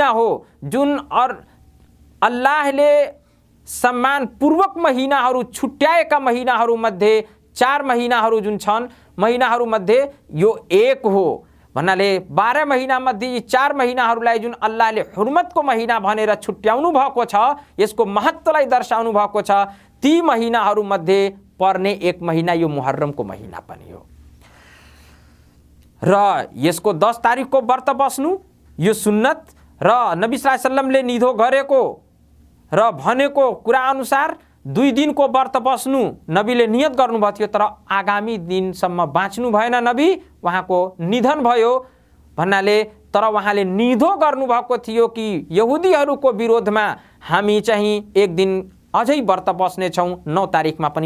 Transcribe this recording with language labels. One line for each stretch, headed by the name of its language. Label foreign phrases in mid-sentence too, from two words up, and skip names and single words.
Nepali: हो जुन अल्लाहले सम्मानपूर्वक महिनाहरू छुट्याएका महिनाहरूमध्ये 4 महिनाहरू जुन छन् महिनाहरूमध्ये यो एक हो भन्नाले 12 महिनामध्ये यी 4 महिनाहरूलाई जुन अल्लाहले हुर्मतको महिना भनेर छुट्याउनु भएको छ, यसको महत्त्वलाई दर्शाउनु भएको छ, ती महिनाहरूमध्ये पर्ने एक महिना यो मुहर्रमको महिना पनि हो र यसको 10 तारिकको व्रत बस्नु यो सुन्नत र नबी
Arabic: صلى الله عليه وسلم
Nepali: निधो गरेको र भनेको कुरा अनुसार 2 दिनको व्रत बस्नु नबीले नियत गर्नुभएको थियो, तर आगामी दिनसम्म बाँच्नु भएन, नबी उहाँको निधन भयो भन्नाले तर उहाँले निधो गर्नुभएको थियो कि यहुदीहरूको विरोधमा हामी चाहिँ एक दिन अझै व्रत बस्नेछौँ, 9 तारिकमा पनि